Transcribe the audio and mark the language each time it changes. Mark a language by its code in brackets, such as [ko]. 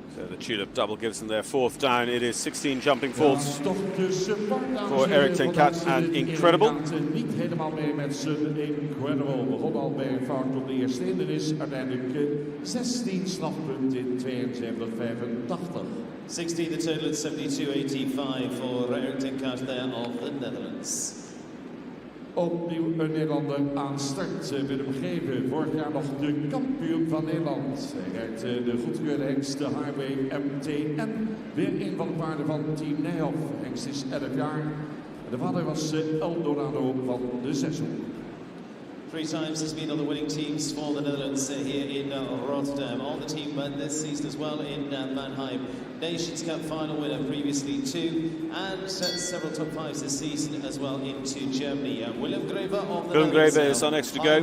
[en] The Tulip double gives them their 4th down. It is 16 jumping falls for Erik ten Kat and Incredible. [nl] Niet helemaal mee met zijn Incredible. Begon al bij een fout op de eerste hindernis. Uiteindelijk 16 strafpunten in 72,85. [en] 16 the total at 72.85 for Erik ten Kat there of the Netherlands. [nl] Opnieuw een Nederlander aan start met hem gegeven. Vorig jaar nog de kampioen van Nederland. Hij rijdt de goedgekeurde hengst, de Highway MTN. Weer een van de paarden van Team Nijhoff. Hengst is 11 jaar. De vader was Eldorado van de seizoen. [en] 3 times has been on the winning teams for the Netherlands here in Rotterdam. On the team this season as well in Mannheim. Nations Cup final winner previously too, and several top 5s this season as well into Germany. Willem Greve of the Willem Netherlands Greve is our next to go,